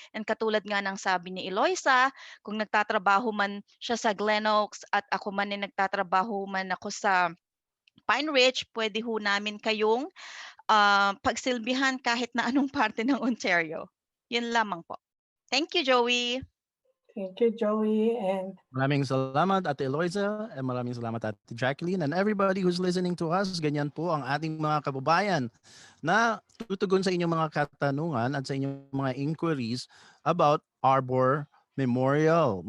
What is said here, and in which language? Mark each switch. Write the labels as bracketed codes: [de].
[tl] And katulad nga ng sabi ni Eloisa, kung nagtatrabaho man siya sa Glen Oaks at ako man ay nagtatrabaho man ako sa Pine Ridge, pwede ho namin kayong pagsilbihan kahit na anong parte ng Ontario. Yun lamang po. [en] Thank you, Joey. Thank you, Joey. And [tl] Maraming salamat, Ate Eloisa, and maraming salamat, Ate Jacqueline, [en] and everybody who's listening to us. [tl] Ganyan po ang ating mga kababayan na tutugon sa inyong mga katanungan at sa inyong mga inquiries about Arbor Memorial.